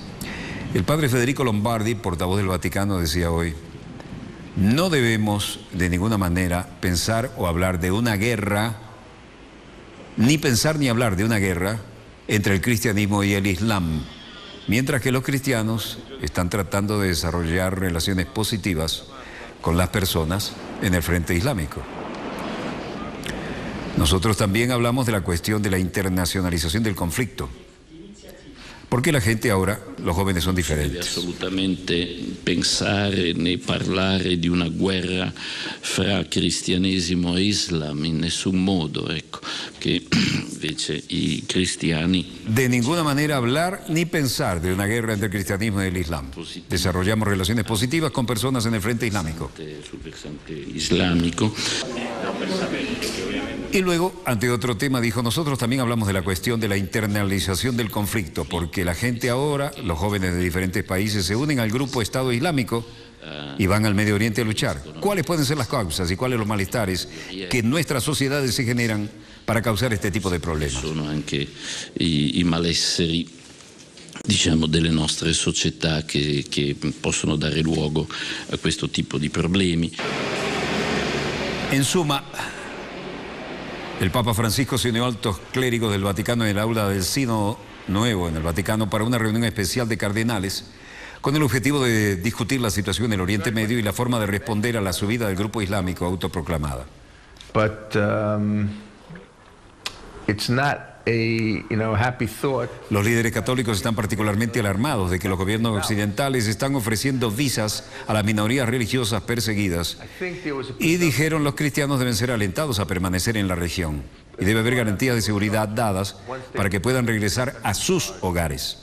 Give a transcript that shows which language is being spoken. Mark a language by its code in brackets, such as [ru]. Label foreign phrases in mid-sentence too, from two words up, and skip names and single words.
[es] El padre Federico Lombardi, portavoz del Vaticano, decía hoy: no debemos de ninguna manera pensar o hablar de una guerra, ni pensar ni hablar de una guerra entre el cristianismo y el islam, mientras que los cristianos están tratando de desarrollar relaciones positivas con las personas en el frente islámico. Nosotros también hablamos de la cuestión de la internacionalización del conflicto. ¿Por qué la gente ahora, los jóvenes, son diferentes? [it] Assolutamente pensare né parlare di una guerra fra cristianesimo e Islam in nessun modo, ecco, che invece i cristiani... [es] De ninguna manera hablar ni pensar de una guerra entre el cristianismo y el Islam. Desarrollamos relaciones positivas con personas en el frente islámico. [it] Sul versante islamico. [es] Y luego, ante otro tema, dijo: nosotros también hablamos de la cuestión de la internalización del conflicto, porque la gente ahora, los jóvenes de diferentes países, se unen al grupo Estado Islámico y van al Medio Oriente a luchar. ¿Cuáles pueden ser las causas y cuáles los malestares que en nuestras sociedades se generan para causar este tipo de problemas? [it] Sono anche i malesseri diciamo, delle nostre società che possono dare luogo a questo tipo di problemi. [es] En suma, el Papa Francisco se unió a altos clérigos del Vaticano en el aula del Sínodo Nuevo en el Vaticano para una reunión especial de cardenales con el objetivo de discutir la situación en el Oriente Medio y la forma de responder a la subida del grupo islámico autoproclamada. [en] But it's not a happy thought. [es] Los líderes católicos están particularmente alarmados de que los gobiernos occidentales están ofreciendo visas a las minorías religiosas perseguidas y dijeron los cristianos deben ser alentados a permanecer en la región y debe haber garantías de seguridad dadas para que puedan regresar a sus hogares.